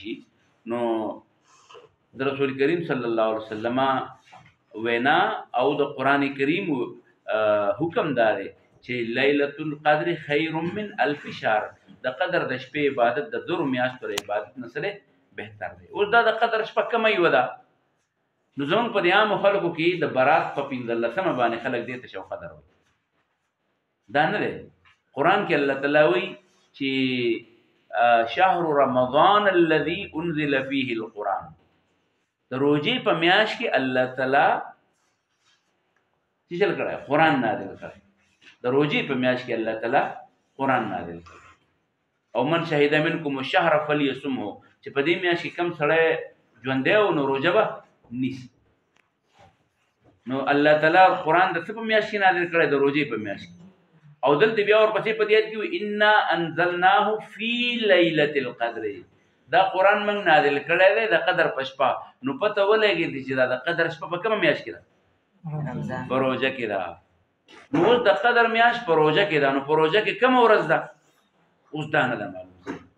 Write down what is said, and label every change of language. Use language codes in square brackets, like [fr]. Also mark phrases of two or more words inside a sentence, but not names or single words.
[ps] شي نو د رسول کریم صلی الله علیه وسلم وینا او د قران کریم حکم دار چې [ar] لیلۃ القدر خیر من الف شهر [ps] د قدر د شپې عبادت د زرو میاشتو عبادت نسره بهتر دی اوس دا د قدر شپه کمه یو ده نو زموږ په عام خلکو کې د برات په 15 باندې خلک دې ته شو قدر وي دا نه دی قران کې الله تعالی وی چې [ar] شهر رمضان الذي انزل فيه القرآن [ps] د روزې په میاشت کې الله تعالی چې چل کړه قرآن نازل کړ د روزې په میاشت کې الله تعالی قرآن نازل کړ او [ar] من شهد منکم الشهر فليصمه [ps] چې په دې میاشت کې کم سړی ژوندی او نو روزه به نیسي نو الله تعالی قرآن د څه په میاشت کې نازل کړی د روزې په میاشت کې او دلته بیا ورپسې په دې آیت کې [ar] انا انزلناه فی لیلة القدر [ps] دا قرآن موږ نازل کړی دی د قدر په شپه نو پته ولګېږي چې دا د قدر شپه په کومه میاشت کې ده په روژه کې ده نو اوس د قدر میاشت په روژه کې ده نو په روژه کې کومه ورځ ده اوس دا نه ده معلوم